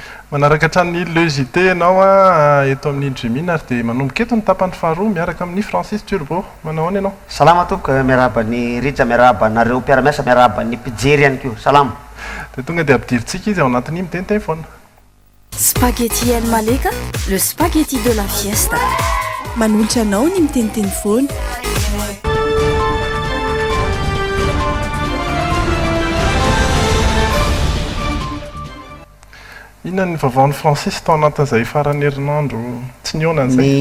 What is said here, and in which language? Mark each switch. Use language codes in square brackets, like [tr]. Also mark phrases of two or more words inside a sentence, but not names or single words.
[mg] manaraka hatrany logité anao a eto amin'ny Jumina ary dia manomboka eto ny tapany faharoa miaraka amin'ny Francis Turbo. Manao any ianao? Salama tompoko, miarahaba ny Rija, miarahaba nareo mpiara-miasa, miarahaba ny mpijery ihany koa. Salama. Dia tonga dia ampidirintsika izy ao anatin'ny miteny foana. [fr] Spaghetti El Maleka, le spaghetti de la fiesta. [mg] Manolotra anao ny miteniteny foana. Inona ny vaovaon'ny Francis tao anatin'izay farany herinandro tsy niona an'izay?